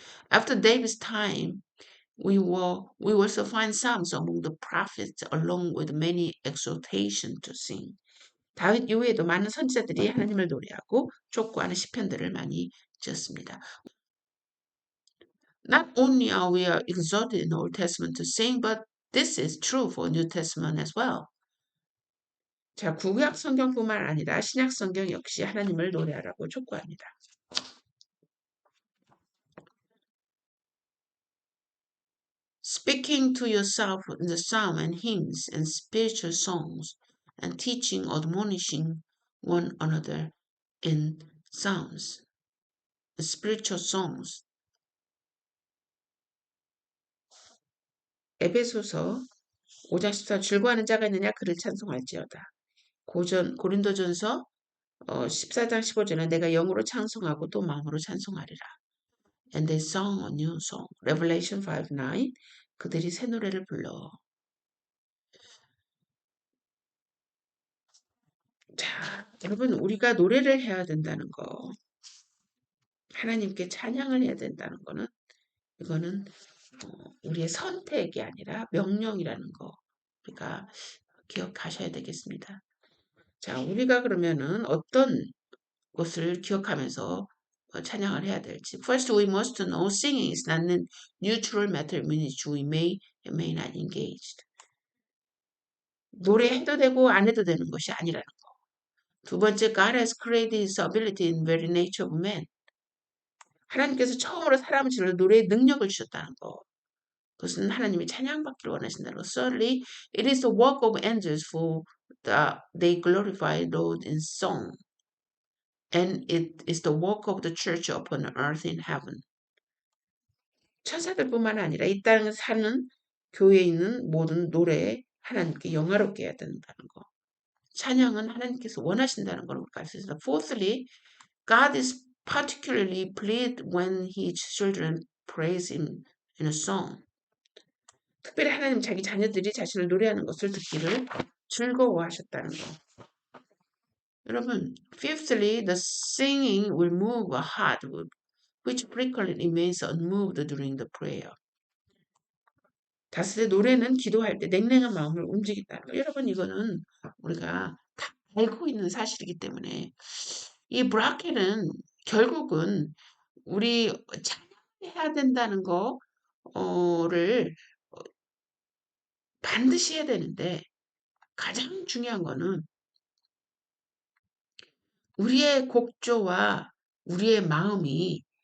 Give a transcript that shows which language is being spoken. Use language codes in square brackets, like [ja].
[en] After David's time, we also find psalms among the prophets along with many exhortations to sing. [ko] 다윗 이후에도 많은 선지자들이 하나님을 노래하고 촉구하는 시편들을 많이 지었습니다. [en] Not only are we exhorted in the Old Testament to sing, but this is true for New Testament as well. [ko] 자, 구약 성경뿐만 아니라 신약 성경 역시 하나님을 노래하라고 촉구합니다. [en] Speaking to yourself in the psalm and hymns and spiritual songs, and teaching, admonishing one another in psalms, spiritual songs. [ko] 에베소서 5장 14 즐거워하는 자가 있느냐 그를 찬송할지어다. 고린도전서 14장 15절에 내가 영으로 찬송하고 또 마음으로 찬송하리라. [en] And they sang a new song. Revelation 5:9 [ko] 그들이 새 노래를 불러. 자, 여러분 우리가 노래를 해야 된다는 거, 하나님께 찬양을 해야 된다는 거는 이거는 우리의 선택이 아니라 명령이라는 거 우리가 기억하셔야 되겠습니다. 자, 우리가 그러면은 어떤 것을 기억하면서 찬양을 해야 될지. [en] First, we must know singing is not a neutral matter in which we may and may not engage. [ko] 노래해도 되고 안 해도 되는 것이 아니라는 거. 두 번째, [en] God has created his ability in very nature of man. [ko] 하나님께서 처음으로 사람을 지을 노래의 능력을 주셨다는 거. 그것은 하나님이 찬양받기를 원하신다는 거. [en] Thirdly, it is the work of angels for they glorify Lord in song. And it is the work of the church upon earth in heaven. [ko] 천사들뿐만 아니라 이 땅에 사는 교회에 있는 모든 노래에 하나님께 영화롭게 해야 된다는 거. 찬양은 하나님께서 원하신다는 걸 우리가 알 수 있습니다. [en] Fourthly, God is particularly pleased when His children praise Him in a song. [ko] 특별히 하나님 자기 자녀들이 자신을 노래하는 것을 듣기를 즐거워하셨다는 거. [en] 여러분, fifthly, the singing will move a heart which frequently remains unmoved during the prayer. [ko] 다섯째, 노래는 기도할 때 냉랭한 마음을 움직인다는 거. 여러분, 이거는 우리가 다 알고 있는 사실이기 때문에 이 브라켄은 결국은 우리 찬양해야 된다는 거를 반드시 해야 되는데 가장 중요한 거는 우리의 곡조와 우리의 마음이